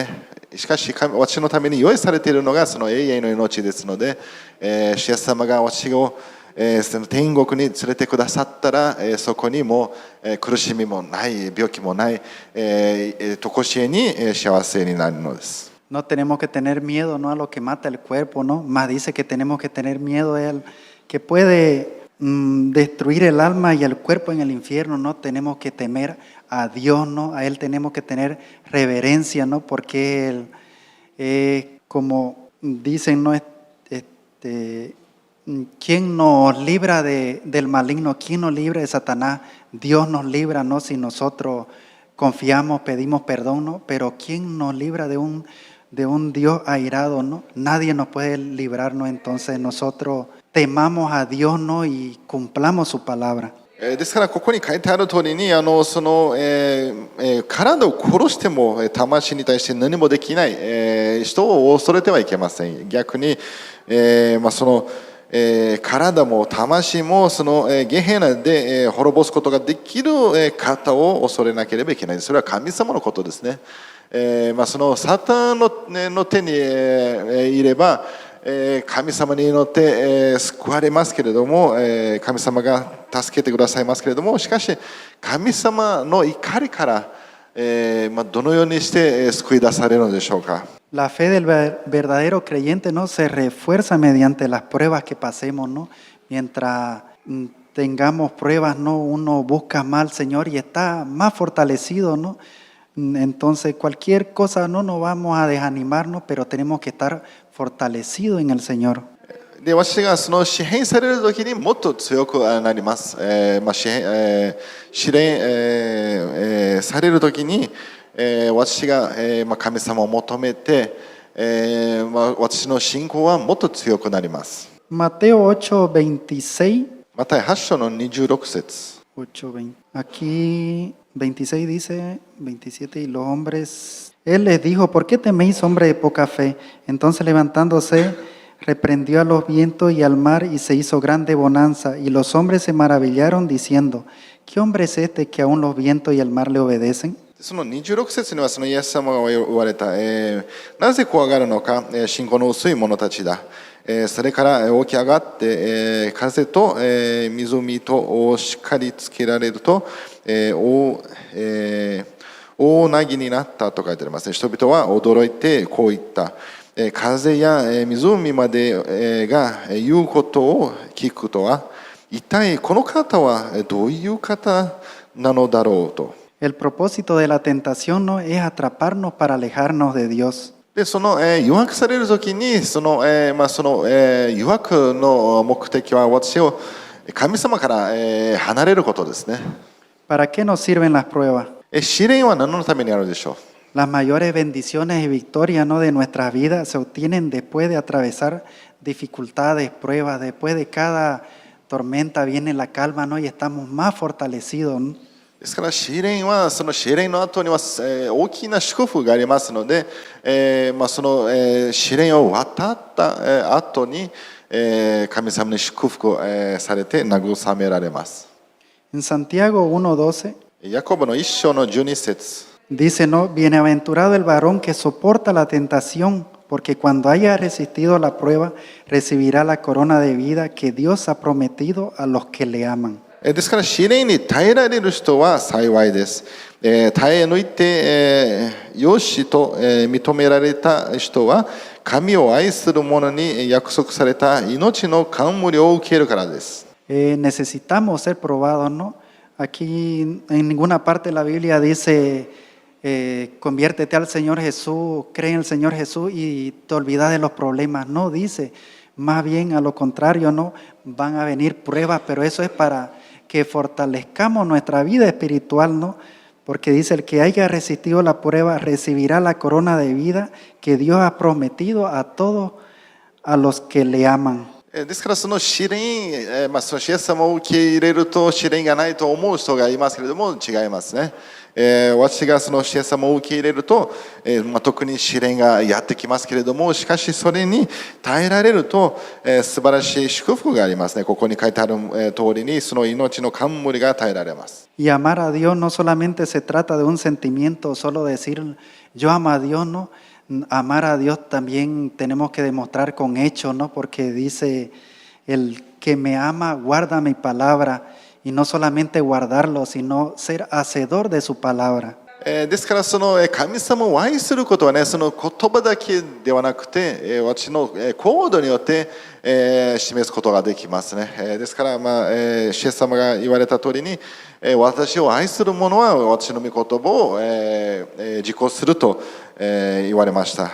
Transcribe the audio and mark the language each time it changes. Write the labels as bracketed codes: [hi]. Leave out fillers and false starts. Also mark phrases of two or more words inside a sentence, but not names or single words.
[ja] しかし私のために用意されているのがその永遠の命ですので、主イエス様が私をその天国に連れてくださったら、そこにも苦しみもない病気もない常しえに幸せになるのです。 [es] No tenemos que tener miedo, no a lo que mata el cuerpo, ¿no? Más dice que tenemos que tener miedo a Él, que puede destruir el alma y el cuerpo en el infierno, ¿no? Tenemos que temer a Dios, ¿no? A Él tenemos que tener reverencia, ¿no? Porque Él, como dicen, ¿no? ¿Quién nos libra del maligno? ¿Quién nos libra de Satanás? Dios nos libra, ¿no? Si nosotros confiamos, pedimos perdón, ¿no? Pero ¿quién nos libra de un Dios airado, ¿no? Nadie nos puede librarnos, entonces nosotros temamos a Dios, ¿no? Y cumplamos su palabra. [ja] ですからここに書いてある通りに体を殺しても魂に対して何もできない、人を恐れてはいけません。逆に、体も魂もゲヘナで、滅ぼすことができる、方を恐れなければいけない。それは神様のことですね。サタンの手に、いれば神様に祈って、救われますけれども、神様が助けてくださいますけれども、しかし神様の怒りから、どのようにして救い出されるのでしょうか。 [es] La fe del verdadero creyente, ¿no? Se refuerza mediante las pruebas que pasemos, ¿no? Mientras tengamos pruebas, ¿no? Uno busca más al Señor y está más fortalecido, ¿no? Entonces, cualquier cosa no vamos a desanimarnos, pero tenemos que estar fortalecidos en el Señor. [ja] で私がその支配される時にもっと強くなります。試練、される時に、私が、神様を求めて、私の信仰はもっと強くなります。 [es] Mateo 8:26. [ja] マタイ8章の26節。 8:20. [es] Aquí 26 dice, 27, y los hombres, él les dijo, ¿por qué teméis, hombre de poca fe? Entonces levantándose, reprendió a los vientos y al mar, y se hizo grande bonanza, y los hombres se maravillaron diciendo, ¿qué hombre es este que aún los vientos y el mar le obedecen? [ja] その26節にはそのイエス様が言われた、なぜ怖がるのか、信仰の薄い者たちだ。それから起き上がって、風と、湖としっかりつけられると、大なぎになったと書いてありますね。人々は驚いてこう言った。風や湖までが言うことを聞くとは、一体この方はどういう方なのだろうと。 [es] El propósito de la tentación no es atraparnos para alejarnos de Dios. [ja] でその、誘惑される時にその、誘惑の目的は私を神様から、離れることですね。 [es] ¿Para qué nos sirven las pruebas? [ja] 試練は何のためにあるでしょう。 [es] Las mayores bendiciones y victorias, ¿no?, de nuestras vidas se obtienen después de atravesar dificultades, pruebas. Después de cada tormenta viene la calma, ¿no?, y estamos más fortalecidos, ¿no? [ja] ですから試練はその試練の後には、大きな祝福がありますので、その、試練を渡った、後に、神様に祝福、されて慰められます。 [es] En Santiago 1:12 [ja] ヤコブの1章の12節 [es] dice, ¿no?, bienaventurado el varón que soporta la tentación, porque cuando haya resistido la prueba, recibirá la corona de vida que Dios ha prometido a los que le aman. [ja] ですから試練に耐えられる人は幸いです。耐え抜いて、よしと、認められた人は神を愛する者に約束された命の冠を受けるからです。 [es] Necesitamos ser probados, ¿no? Aquí en ninguna parte de la Biblia dice, conviértete al Señor Jesús, cree en el Señor Jesús y te olvidas de los problemas. No, dice, más bien a lo contrario, ¿no? Van a venir pruebas, pero eso es para que fortalezcamos nuestra vida espiritual, ¿no? Porque dice, el que haya resistido la prueba recibirá la corona de vida que Dios ha prometido a todos a los que le aman. [ja] ですからその試練、そのイエス様を受け入れると試練がないと思う人がいますけれども違いますね。私がそのイエス様を受け入れると、特に試練がやってきますけれども、しかしそれに耐えられると、素晴らしい祝福がありますね。ここに書いてある、通りにその命の冠が耐えられます。 [es] Y amar a Dios no solamente se trata de un sentimiento, solo decir yo amo a Dios, ¿no? Amar a Dios también tenemos que demostrar con hechos, ¿no? Porque dice, el que me ama guarda mi palabra, y no solamente guardarlo, sino ser hacedor de su palabra. [ja] ですからその神様を愛することはね、その言葉だけではなくて、私の行動によって示すことができますね。ですから、イエス様が言われた通りに、私を愛する者は私の御言葉を実行すると言われました。